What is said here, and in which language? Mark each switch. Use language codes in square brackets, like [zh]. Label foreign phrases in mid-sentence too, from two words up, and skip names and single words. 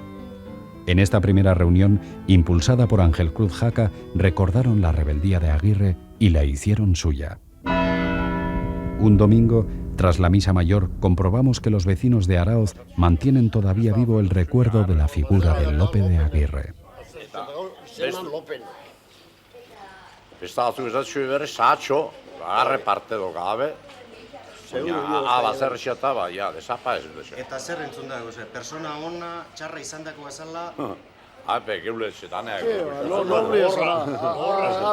[es] En esta primera reunión, impulsada por Ángel Cruz Jaca, recordaron la rebeldía de Aguirre y la hicieron suya. Un domingo, tras la misa mayor, comprobamos que los vecinos de Araoz mantienen todavía vivo el recuerdo de la figura de Lope de Aguirre. [eu] Eta zer entzun dago, persona ona, txarra izandako bezala... Noble esara.